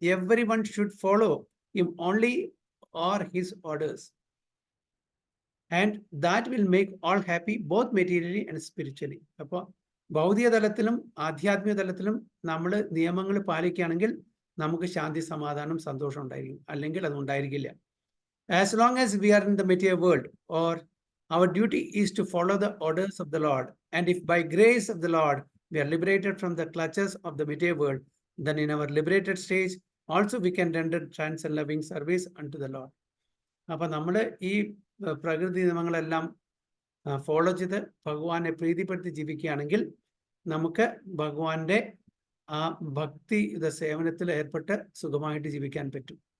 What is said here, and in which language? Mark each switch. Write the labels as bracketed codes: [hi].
[en] Everyone should follow him only or his orders and that will make all happy both materially and spiritually. [ml] അപ്പോൾ ഭൗതിക തലത്തിലും ആധ്യാത്മിക തലത്തിലും നമ്മൾ നിയമങ്ങൾ പാലിക്കുകയാണെങ്കിൽ നമുക്ക് ശാന്തി, സമാധാനം, സന്തോഷം ഉണ്ടായിരിക്കും. അല്ലെങ്കിൽ അത് ഉണ്ടായിരിക്കില്ല. [en] As long as we are in the material world, or our duty is to follow the orders of the Lord, and if by grace of the Lord we are liberated from the clutches of the material world, then in our liberated stage also we can render transcendent loving service unto the Lord. [ml] അപ്പോൾ നമ്മൾ ഈ പ്രകൃതി നിയമങ്ങളെല്ലാം follow ചെയ്ത് ഭഗവാനെ പ്രീതിപ്പെടുത്തി ജീവിക്കുകയാണെങ്കിൽ നമുക്ക് ഭഗവാന്റെ ആ ഭക്തി സേവനത്തിൽ ഏർപ്പെട്ട് സുഖമായിട്ട് ജീവിക്കാൻ പറ്റും.